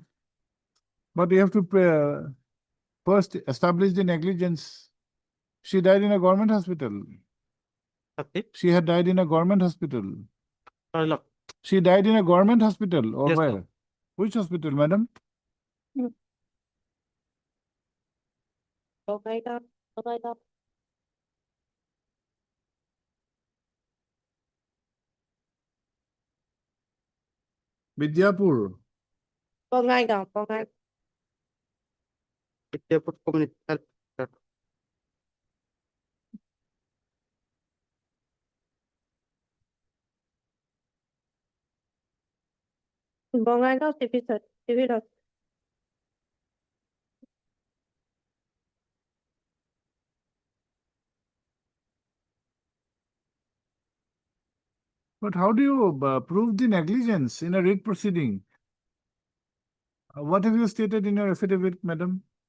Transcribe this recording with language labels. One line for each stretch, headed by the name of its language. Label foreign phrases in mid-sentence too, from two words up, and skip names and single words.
English: But you have to first establish the negligence. She died in a government hospital. She had died in a government hospital. look, She died in a government hospital or Yes, sir. where? Which hospital, madam? Bongaigaon, Bongaigaon, Vidyapur, Bongaigaon, Bongaigaon. Vidyapur Community Health Center. Bongaigaon Civil Hospital. but how do you prove the negligence in a writ proceeding? What have you stated in your affidavit, madam?